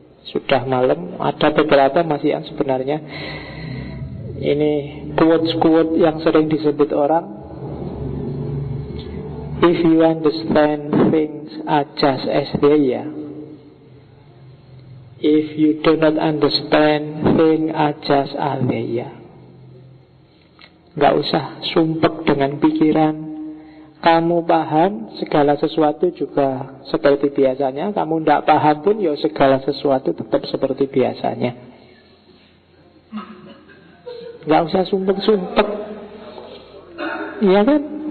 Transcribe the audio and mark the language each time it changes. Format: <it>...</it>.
<id>Sudah malam, ada beberapa masih yang sebenarnya. Ini quotes-quotes yang sering disebut orang.</id> <en>If you understand things are just as they are, if you do not understand things are just as they are.</en> <id>Gak usah sumpek dengan pikiran. Kamu paham segala sesuatu juga seperti biasanya. Kamu tidak paham pun ya segala sesuatu tetap seperti biasanya. Gak usah sumpek-sumpek. Iya kan?</id>